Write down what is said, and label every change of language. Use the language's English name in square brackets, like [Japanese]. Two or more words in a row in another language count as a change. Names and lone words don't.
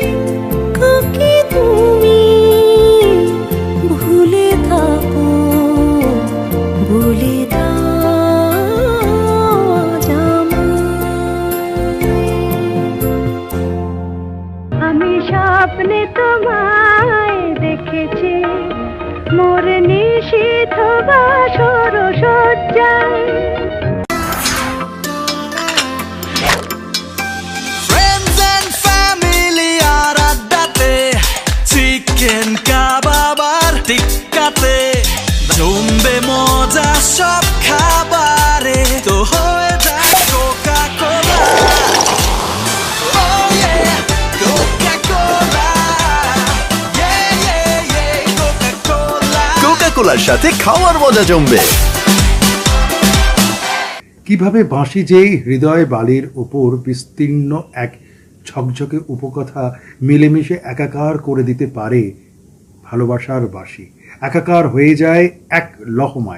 [Bangla] কাকে তুমি ভুলে থাকো বলে দাও আজ আমায়। আমি স্বপ্নে তোমায় দেখেছি মোর নিশীথ বাসর সজ্জায়। [English] Friends and family [Bangla] আর আড্ডাতে, চিকেন কাবাব আর টিক্কাতে, জমবে মজা সব খাবারে, তো হয়ে যায় কোকা কোলা। [English] Oh yeah, Coca-Cola. Yeah, yeah, yeah, Coca-Cola. [Bangla] কোকা কোলার সাথে খাওয়ার মজা জমবে। কিভাবে বাঁশি যেই হৃদয় বালির উপর বিস্তীর্ণ এক ঝকঝকে উপকথা মিলেমিশে একাকার করে দিতে পারে। ভালোবাসার বাঁশি একাকার হয়ে যায় এক লহমায়।